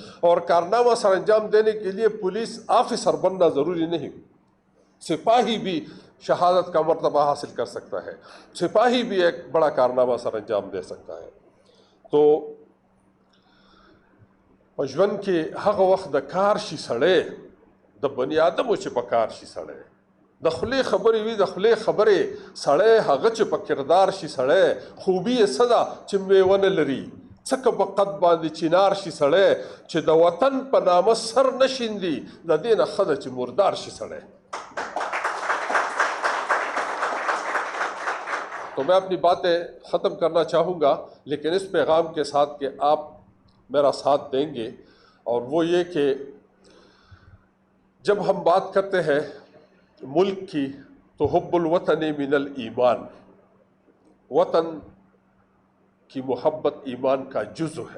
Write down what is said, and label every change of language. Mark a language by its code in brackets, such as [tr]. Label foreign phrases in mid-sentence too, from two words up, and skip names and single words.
[ur] اور کارنامہ سر انجام دینے کے لیے پولیس آفیسر بننا ضروری نہیں، سپاہی بھی شہادت کا مرتبہ حاصل کر سکتا ہے، سپاہی بھی ایک بڑا کارنامہ سر انجام دے سکتا ہے۔ [ps] تو پجون کے حق وقت د کار شي سړی د بنی آدمو چې په کار شي سړی، د خولې خبرې وي د خولې خبرې سړی، هغه چې په کردار شي سړی، خوبي یې څه ده چې میوه نه لري، څکه په قد باندې چینار شي سړی چې د وطن په نامه سر نه شیندي د دې نه ښه ده چې مردار شي سړی. [ur] تو میں اپنی باتیں ختم کرنا چاہوں گا لیکن اس پیغام کے ساتھ کہ آپ میرا ساتھ دیں گے، اور وہ یہ کہ جب ہم بات کرتے ہیں ملک کی تو [ar] حب الوطن من الایمان، [ur] وطن کی محبت ایمان کا جزو ہے.